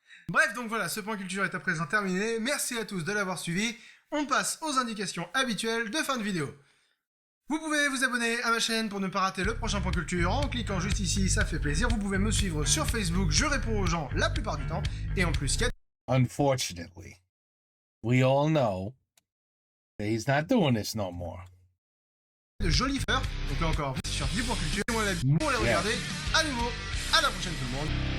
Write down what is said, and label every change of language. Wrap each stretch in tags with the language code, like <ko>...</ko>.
<fr>Bref, donc voilà, ce point culture est à présent terminé. Merci à tous de l'avoir suivi. On passe aux indications habituelles de fin de vidéo. Vous pouvez vous abonner à ma chaîne pour ne pas rater le prochain point culture en cliquant juste ici, ça fait plaisir. Vous pouvez me suivre sur Facebook, je réponds aux gens la plupart du temps. Et en plus,</fr> <en>Unfortunately, we all know that he's not doing this no more.</en> <fr>De jolies fleurs. Donc là encore, sur 10 points culture. Moi, la vie pour les regarder. À nouveau, à la prochaine tout le monde.</fr>